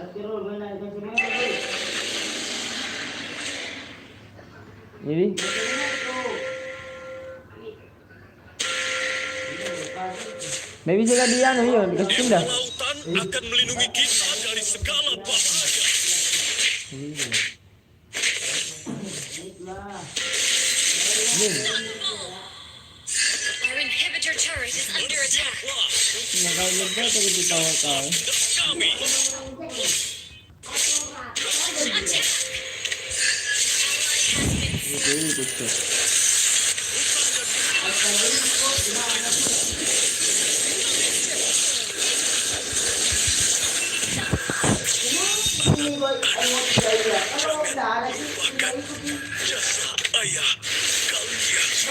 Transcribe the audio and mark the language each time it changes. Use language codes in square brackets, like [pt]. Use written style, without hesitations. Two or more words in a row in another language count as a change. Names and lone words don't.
[id] Jadi Nggak bisa gak dia anu yun, dikasih Dewa pindah. Lautan akan melindungi kita dari segala bahaya. [en] Our inhibitor turret is under attack. [id] Bersiaplah [tl] Nakaligay ka dito tawa-tawa. [id] untuk kami. Attack. [tl] Ito, ikot ko. [id] Jasa ayah kalian.